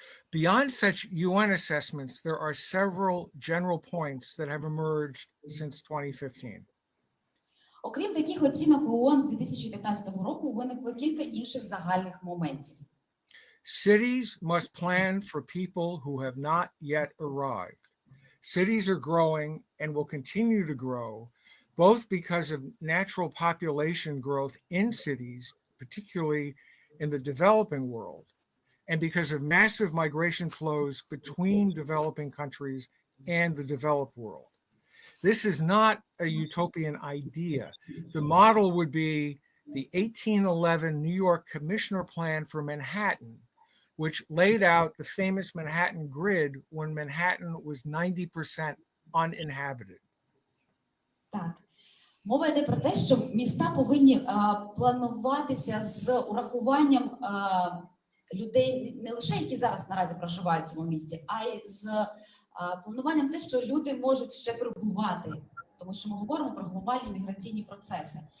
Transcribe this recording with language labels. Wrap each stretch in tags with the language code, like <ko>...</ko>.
<en>Beyond such UN assessments, there are several general points that have emerged since 2015.</en> <uk>Окрім таких оцінок ООН з 2015 року виникло кілька інших загальних моментів.</uk> <en>Cities must plan for people who have not yet arrived. Cities are growing and will continue to grow, both because of natural population growth in cities, particularly in the developing world, and because of massive migration flows between developing countries and the developed world. This is not a utopian idea. The model would be the 1811 New York Commissioner Plan for Manhattan, which laid out the famous Manhattan grid when Manhattan was 90% uninhabited.</en> <uk>Так. Мова йде про те, що міста повинні плануватися з урахуванням людей, не лише які зараз наразі проживають в цьому місті, а й з плануванням те, що люди можуть ще перебувати, тому що ми говоримо про глобальні міграційні процеси.</uk>